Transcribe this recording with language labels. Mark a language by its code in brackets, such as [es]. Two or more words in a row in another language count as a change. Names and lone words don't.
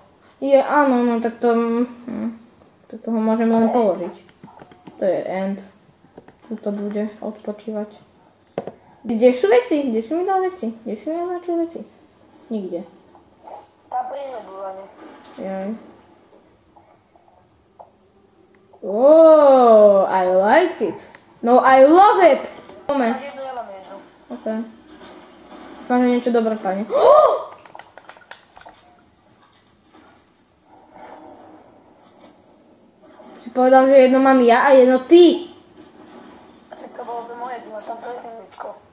[sk] Áno, no tak to... Tak to ho môžem len položiť. To je end. Tu to bude odpočívať. Kde sú veci? Kde si mi dal veci? Kde si mi dal veci? Nikde. Tam pri nebúvane. Jaj. [en] I like it. No, I love it. [sk] Poďme. Máš jednu, ja mám jednu. OK. Dúfam, že niečo dobré pane. Si povedal, že jedno mám ja a jedno ty. Však to bolo to moje, ty máš tam presničko.